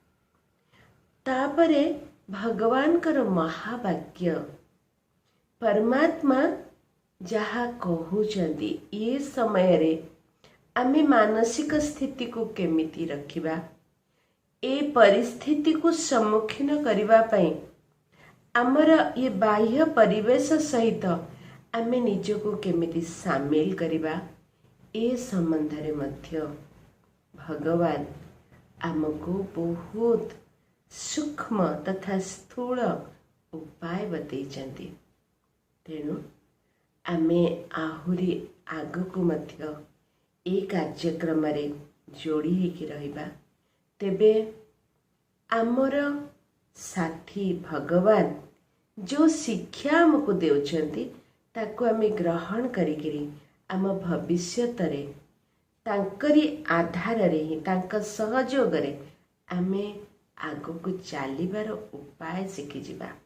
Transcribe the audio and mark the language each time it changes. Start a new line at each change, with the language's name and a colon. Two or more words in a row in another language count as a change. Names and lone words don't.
Odia: ତାପରେ ଭଗବାନ କର ମହାବାକ୍ୟ ପରମାତ୍ମା ଯାହା କହୁଛନ୍ତି ଏ ସମୟ ରେ ଆମେ ମାନସିକ ସ୍ଥିତି କୁ କେମିତି ରଖିବା ଏ ପରିସ୍ଥିତି କୁ ସମ୍ମୁଖୀନ କରିବା ପାଇଁ ଆମର ଏ ବାହ୍ୟ ପରିବେଶ ସହିତ ଆମେ ନିଜକୁ କେମିତି ସାମିଲ କରିବା ଏ ସମ୍ବନ୍ଧ ରେ ମଧ୍ୟ ଭଗବାନ ଆମକୁ ବହୁତ ସୂକ୍ଷ୍ମ ତଥା ସ୍ଥୂଳ ଉପାୟ ବତାଉଛନ୍ତି। ତେଣୁ ଆମେ ଆହୁରି ଆଗକୁ ମଧ୍ୟ ଏ କାର୍ଯ୍ୟକ୍ରମ ରେ ଯୋଡ଼ି ହୋଇକି ରହିବା। ତେବେ ଆମର ସାଥୀ ଭଗବାନ ଯୋ ଶିକ୍ଷା ଆମକୁ ଦେଉଛନ୍ତି ତାକୁ ଆମେ ଗ୍ରହଣ କରିକରି ଆମ ଭବିଷ୍ୟତ ରେ ତାଙ୍କରି ଆଧାର ରେ ହିଁ ତାଙ୍କ ସହଯୋଗ ରେ ଆମେ ଆଗକୁ ଚାଲିବାର ଉପାୟ ଶିଖି ଯିବା।